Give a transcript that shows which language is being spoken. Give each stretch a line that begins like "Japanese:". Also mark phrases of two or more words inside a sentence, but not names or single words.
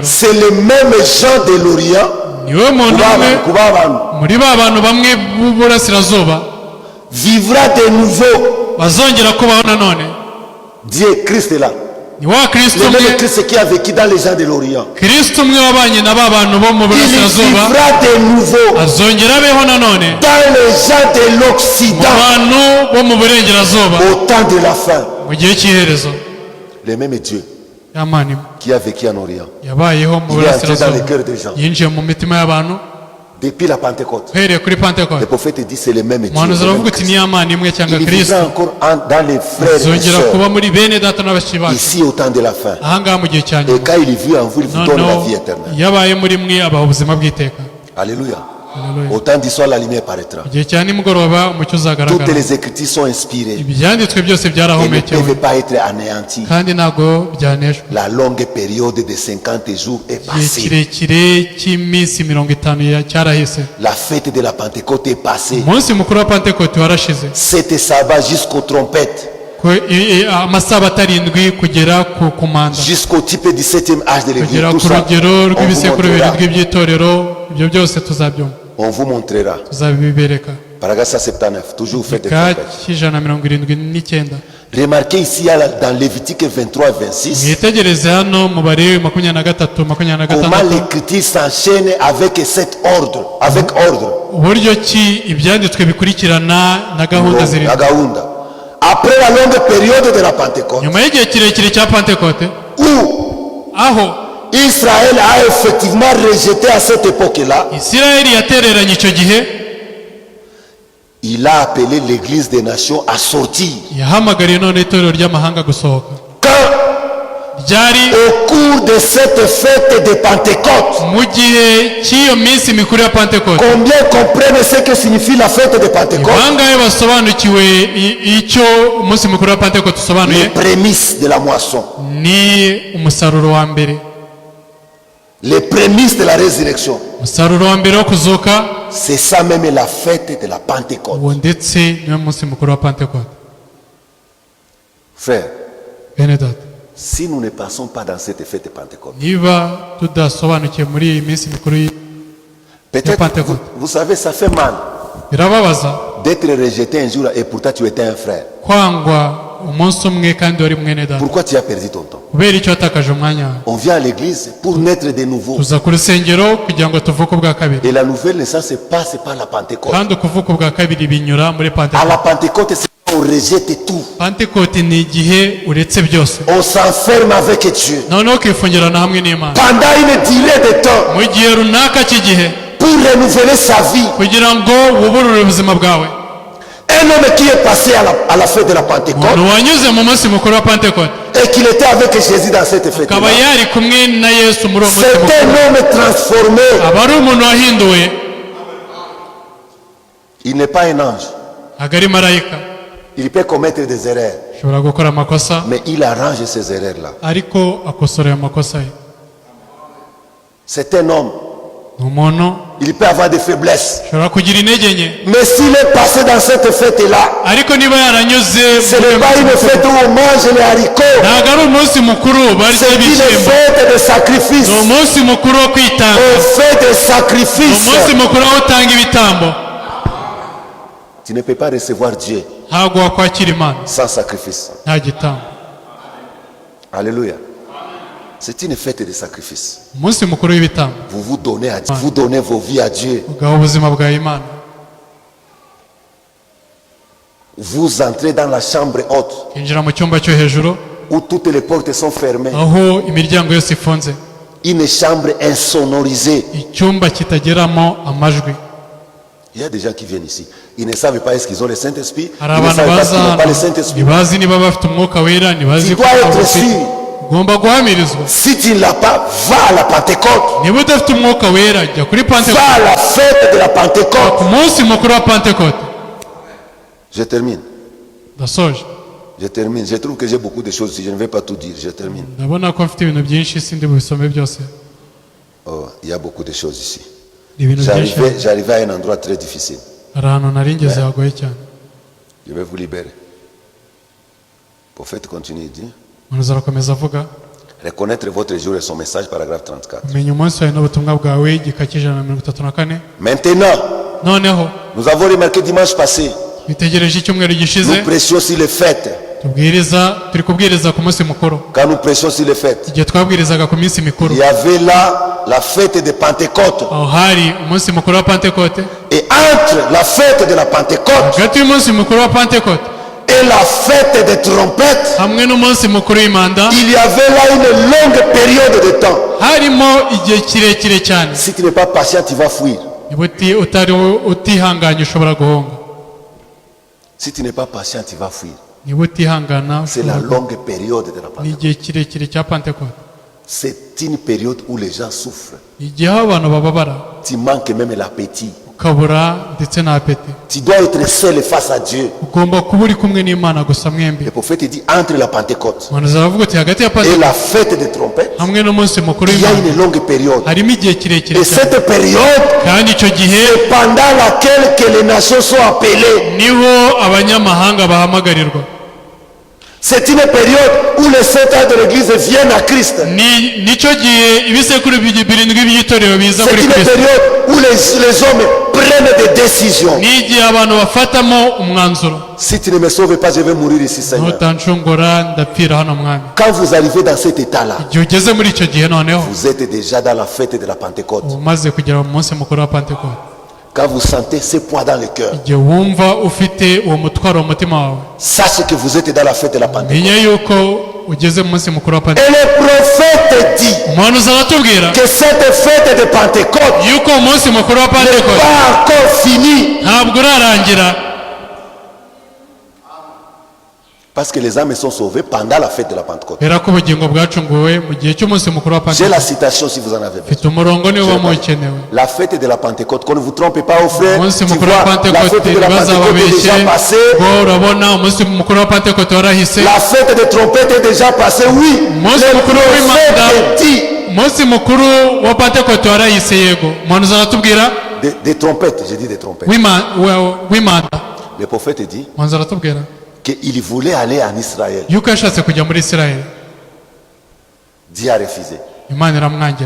French: c'est le même Jean de l'Orient,
Kinyarwanda: niwe muntu umwe muri ba bantu bamwe b'uburasirazuba
French: vivra de nouveau.
Kinyarwanda: bazongera kubaho nanone.
French: Dieu, Christ est là.
Kinyarwanda: ni wa Kristo
French: Le même
Kinyarwanda: umwe,
French: Christ qui a vécu dans les gens de l'Orient.
Kinyarwanda: Kristo umwe wabanye na ba bantu bo mu
French: Il
Kinyarwanda: burasirazuba
French: vivra de nouveau
Kinyarwanda: azongera abeho nanone
French: dans les gens de
Kinyarwanda: mu
French: l'Occident
Kinyarwanda: bantu bo mu burengerazuba
French: au temps de la fin.
Kinyarwanda: mu gihe cy'iherezo.
French: Le même Dieu
Kinyarwanda: yamani
French: qui a vécu en Orient.
Kinyarwanda: yabayeho mu
French: Il est entré dans
Kinyarwanda: burasirazuba,
French: les cœurs des gens.
Kinyarwanda: yinjiye mu mitima y'abantu
French: Depuis la Pentecôte,
Kinyarwanda: uhereye kuri
French: le
Kinyarwanda: Pentekote.
French: prophète dit c'est le même Dieu.
Kinyarwanda: umuhanuzi
French: le même
Kinyarwanda: aravuga uti
French: Christ.
Kinyarwanda: ni Yamani imwe cyangwa
French: Il
Kinyarwanda: Kristo
French: vivra encore dans les frères et
Kinyarwanda: azongera
French: sœurs
Kinyarwanda: kuba muri bene data na bashiki bacu
French: ici au temps de la fin.
Kinyarwanda: ahangaha mu gihe cya
French: Et
Kinyarwanda: nyuma.
French: quand il vit en vous, il vous donne la
Kinyarwanda: noneho
French: vie éternelle.
Kinyarwanda: iyo abaye muri mwe abaha ubuzima bw'iteka.
French: Alléluia.
Kinyarwanda: Haleluya.
French: Au temps d'histoire, la lumière paraîtra.
Kinyarwanda: mu gihe cya nimugoroba umucyo
French: Toutes
Kinyarwanda: uzagaragara.
French: les écritures sont inspirées
Kinyarwanda: ibyanditswe byose
French: et ne
Kinyarwanda: byarahomekewe
French: peuvent pas être anéanties.
Kinyarwanda: kandi ntabwo byaneshwa.
French: La longue période de 50 jours est
Kinyarwanda: igihe
French: passée.
Kinyarwanda: kirekire cy'iminsi 50 cyarahise.
French: La fête de la Pentecôte est passée.
Kinyarwanda: umunsi mukuru wa Pentekote warashize.
French: C'était sabbat jusqu'aux trompettes,
Kinyarwanda: amasabato arindwi kugera ku manda,
French: jusqu'au type du 7e âge de l'église.
Kinyarwanda: kugera
French: Tout
Kinyarwanda: ku
French: ça,
Kinyarwanda: rugero
French: on vous
Kinyarwanda: rw'ibisekuru
French: montrera.
Kinyarwanda: birindwi by'itorero. ibyo byose tuzabyumva,
French: On vous montrera.
Kinyarwanda: tuzabibereka.
French: Paragraphe 179, toujours fête des
Kinyarwanda: Ka
French: trompettes.
Kinyarwanda: cy'179.
French: Remarquez ici dans Lévitique 23 et 26,
Kinyarwanda: mwitegereze hano mu Balewi 23,
French: comment
Kinyarwanda: 26
French: l'écriture s'enchaîne avec cet ordre, avec ordre.
Kinyarwanda: uburyo ki ibyanditswe bikurikirana na gahunda
French: La
Kinyarwanda: zirindwi. Gaounda.
French: Après la longue période de la Pentecôte,
Kinyarwanda: nyuma y'igihe kirekire cya Pentekote,
French: où
Kinyarwanda: aho
French: Israël a effectivement rejeté à cette époque-là,
Kinyarwanda: Isirayeli yatereranye icyo gihe,
French: il a appelé l'église des nations à sortir.
Kinyarwanda: yahamagariye none itorero ry'amahanga gusohoka.
French: Quand,
Kinyarwanda: ryari
French: au cours de cette fête de Pentecôte,
Kinyarwanda: mu gihe cy'iyo minsi mikuru ya Pentekote,
French: combien comprennent ce que signifie la fête de Pentecôte?
Kinyarwanda: bangahe basobanukiwe icyo umunsi mukuru wa Pentekote
French: Les
Kinyarwanda: usobanuye?
French: prémices de la moisson,
Kinyarwanda: ni umusaruro wa mbere,
French: les prémices de la résurrection.
Kinyarwanda: umusaruro wa mbere wo kuzuka.
French: C'est ça même la fête de la Pentecôte.
Kinyarwanda: uwo ndetse niwe munsi mukuru wa Pentekote.
French: Frère,
Kinyarwanda: bene data,
French: si nous ne passons pas dans cette fête de Pentecôte,
Kinyarwanda: niba tudasobanukiwe muri iyi minsi mikuru
French: peut-être,
Kinyarwanda: Pentecôte.
French: vous savez, ça fait mal
Kinyarwanda: birababaza
French: d'être rejeté un jour et pourtant tu étais un frère.
Kinyarwanda: kwangwa umunsi umwe kandi wari mwene data.
French: Pourquoi tu as perdu ton temps?
Kinyarwanda: kubera icyo watakaje umwanya wawe.
French: On vient à l'église pour naître de nouveau.
Kinyarwanda: tuza ku rusengero kugira ngo tuvuke ubwa kabiri,
French: Et la nouvelle naissance se passe par la Pentecôte.
Kinyarwanda: kandi ukuvuka ubwa kabiri binyura muri
French: À
Kinyarwanda: Pentekote.
French: la Pentecôte, c'est quand on rejette tout.
Kinyarwanda: Pentekote ni igihe uretse byose,
French: On s'enferme avec Dieu.
Kinyarwanda: noneho ukifungirana hamwe n'Imana
French: Pendant une durée de temps,
Kinyarwanda: mu gihe runaka cy'igihe,
French: pour renouveler sa vie.
Kinyarwanda: kugira ngo wubulure ubuzima bwawe.
French: Un homme qui est passé à la fête de la Pentecôte
Kinyarwanda: umuntu wanyuze mu munsi mukuru wa Pentekote
French: et qu'il était avec Jésus dans cette fête.
Kinyarwanda: akaba yari kumwe na Yesu muri uwo munsi
French: C'est
Kinyarwanda: mukuru,
French: un homme transformé.
Kinyarwanda: aba ari umuntu wahinduwe.
French: Il n'est pas un ange.
Kinyarwanda: ntabwo ari marayika,
French: Il peut commettre des erreurs.
Kinyarwanda: ashobora gukora amakosa
French: Mais il arrange ces erreurs-là.
Kinyarwanda: ariko akosora ayo makosa ye.
French: C'est un homme.
Kinyarwanda: ni umuntu
French: Il peut avoir des faiblesses.
Kinyarwanda: ashobora kugira intege nke,
French: Mais s'il est passé dans cette fête-là,
Kinyarwanda: ariko niba yaranyuze
French: ce n'est pas une fête où on mange les haricots.
Kinyarwanda: ntabwo ari umunsi mukuru barya
French: C'est une
Kinyarwanda: ibishyimbo,
French: fête de sacrifice.
Kinyarwanda: ni umunsi mukuru wo kwitanga,
French: On fait des
Kinyarwanda: ni
French: sacrifices.
Kinyarwanda: umunsi mukuru wo gutanga ibitambo.
French: Tu ne peux pas recevoir Dieu
Kinyarwanda: ntabwo wakwakira Imana
French: sans sacrifice.
Kinyarwanda: nta gitambo.
French: Alléluia. C'est une fête de sacrifice.
Kinyarwanda: umunsi mukuru w'ibitambo,
French: Vous vous donnez à Dieu. Vous donnez vos vies à Dieu.
Kinyarwanda: ugaha ubuzima bwa Imana.
French: Vous entrez dans la chambre haute
Kinyarwanda: ukinjira mu cyumba cyo hejuru
French: où toutes les portes sont fermées.
Kinyarwanda: aho imiryango yose ifunze,
French: Une chambre insonorisée.
Kinyarwanda: icyumba kitageramo amajwi.
French: Il y a des gens qui viennent ici. Ils ne savent pas est-ce qu'ils ont le Saint-Esprit. Ils
Kinyarwanda: hari
French: ne
Kinyarwanda: abantu
French: savent pas
Kinyarwanda: baza
French: s'ils n'ont pas le
Kinyarwanda: hano
French: Saint-Esprit.
Kinyarwanda: ntibazi niba bafite umwuka wera ntibazi
French: Tu
Kinyarwanda: ko
French: dois être
Kinyarwanda: bawufite
French: sûr.
Kinyarwanda: ugomba guhamirizwa
French: Si tu ne l'as pas, va à la Pentecôte.
Kinyarwanda: niba udafite umwuka wera jya kuri
French: Va
Kinyarwanda: pantekote
French: à la fête de la Pentecôte.
Kinyarwanda: ku munsi mukuru wa pantekote.
French: Je termine.
Kinyarwanda: ndasoje
French: Je termine. Je trouve que j'ai beaucoup de choses ici. Je ne vais pas tout dire. Je termine.
Kinyarwanda: ndabona ko mfite ibintu byinshi sindi bubisome byose.
French: Oh, il y a beaucoup de choses ici.
Kinyarwanda: ni ibintu byinshi
French: J'arrivais à un endroit très difficile.
Kinyarwanda: hari ahantu nari ngeze hagoye cyane.
French: Je vais vous libérer. Le prophète continue, il dit,
Kinyarwanda: umuhanuzi arakomeza avuga
French: reconnaître votre jour et son message, paragraphe 34.
Kinyarwanda: umenya umunsi wawe n'ubutumwa bwawe igika cy'ijana na mirongo itatu na kane.
French: Maintenant,
Kinyarwanda: noneho
French: nous avons remarqué dimanche passé,
Kinyarwanda: bitegereje icyumweru gishize
French: nous prêchions sur les fêtes.
Kinyarwanda: turi kubwiriza ku munsi mukuru.
French: Quand nous prêchions sur les fêtes,
Kinyarwanda: igihe twabwirizaga ku minsi mikuru
French: il y avait là la fête de Pentecôte.
Kinyarwanda: aho hari umunsi mukuru wa pantekote.
French: Et entre la fête de la Pentecôte
Kinyarwanda: hagati y'umunsi mukuru wa pantekote
French: et la fête des trompettes,
Kinyarwanda: hamwe n'umunsi mukuru w'imanda
French: il y avait là une longue période de temps.
Kinyarwanda: harimo igihe kirekire cyane.
French: Si tu n'es pas patient, tu vas fuir.
Kinyarwanda: niba utari utihanganye ushobora guhunga.
French: Si tu n'es pas patient, tu vas fuir.
Kinyarwanda: niba utihangana
French: C'est la longue période de la
Kinyarwanda: ni
French: Pentecôte.
Kinyarwanda: igihe kirekire cya pantekote.
French: C'est une période où les gens souffrent.
Kinyarwanda: igihe aho abantu bababara
French: Tu manques même l'appétit.
Kinyarwanda: ukabura ndetse na apeti.
French: Tu dois être seul face à Dieu.
Kinyarwanda: ugomba kuba uri kumwe n'imana gusa mwembi.
French: Le prophète dit entre la Pentecôte
Kinyarwanda: umuhanuzi aravuga ati hagati ya
French: et
Kinyarwanda: pantekote
French: la fête des trompettes,
Kinyarwanda: hamwe n'umunsi mukuru
French: il y a
Kinyarwanda: w'imana
French: une longue période.
Kinyarwanda: harimo igihe kirekire
French: Et
Kinyarwanda: cyane.
French: cette période,
Kinyarwanda: kandi icyo gihe
French: c'est pendant laquelle que les nations sont appelées.
Kinyarwanda: niho abanyamahanga bahamagarirwa.
French: C'est une période où les saints de l'église viennent à Christ.
Kinyarwanda: nicyo gihe ibisekuru birindwi by'itorero biza
French: C'est
Kinyarwanda: kuri
French: une
Kinyarwanda: kristo.
French: période où les hommes prennent des décisions.
Kinyarwanda: ni igihe abantu bafatamo umwanzuro.
French: Si tu ne me sauves pas, je vais mourir ici, Seigneur.
Kinyarwanda: nutanshungura ndapfira hano mwami.
French: Quand vous arrivez dans cet état-là,
Kinyarwanda: igihe ugeze muri icyo gihe noneho
French: vous êtes déjà dans la fête de la Pentecôte.
Kinyarwanda: uba umaze kugera mu munsi mukuru wa pantekote.
French: Quand vous sentez ce poids dans le cœur,
Kinyarwanda: igihe wumva ufite uwo mutwaro mu mutima wawe
French: sachez que vous êtes dans la fête de la Pentecôte.
Kinyarwanda: menya yuko ugeze mu munsi mukuru wa
French: Et
Kinyarwanda: pantekote.
French: le prophète dit
Kinyarwanda: umuhanuzi aratubwira
French: que cette fête de Pentecôte
Kinyarwanda: yuko umunsi mukuru wa
French: n'est
Kinyarwanda: pantekote
French: pas encore finie.
Kinyarwanda: ntabwo urarangira.
French: Parce que les âmes sont sauvées pendant la fête de la Pentecôte.
Kinyarwanda: kubera ko ubugingo bwacunguwe mu gihe cy'umunsi mukuru wa
French: J'ai la
Kinyarwanda: pantekote.
French: citation si vous en avez besoin.
Kinyarwanda: mfite umurongo niwo uba mukenewe.
French: La fête de la Pentecôte, qu'on ne vous trompe pas aux frères.
Kinyarwanda: umunsi
French: Tu
Kinyarwanda: mukuru wa
French: vois, la
Kinyarwanda: pantekote
French: fête de la Pentecôte est
Kinyarwanda: ntibazababeshye
French: déjà passée.
Kinyarwanda: ngo urabona umunsi mukuru wa pantekote warahise.
French: La fête des trompettes est déjà passée, oui.
Kinyarwanda: umunsi
French: Le
Kinyarwanda: mukuru w'imanda
French: prophète dit
Kinyarwanda: umunsi mukuru wa pantekote warahise yego. umuhanuzi aratubwira
French: des trompettes, j'ai dit des trompettes.
Kinyarwanda: w'imanda.
French: Le prophète dit
Kinyarwanda: umuhanuzi aratubwira
French: qu'il voulait aller en Israël.
Kinyarwanda: yuko yashatse kujya muri isirayeli
French: Dieu a refusé.
Kinyarwanda: imana iramwangira.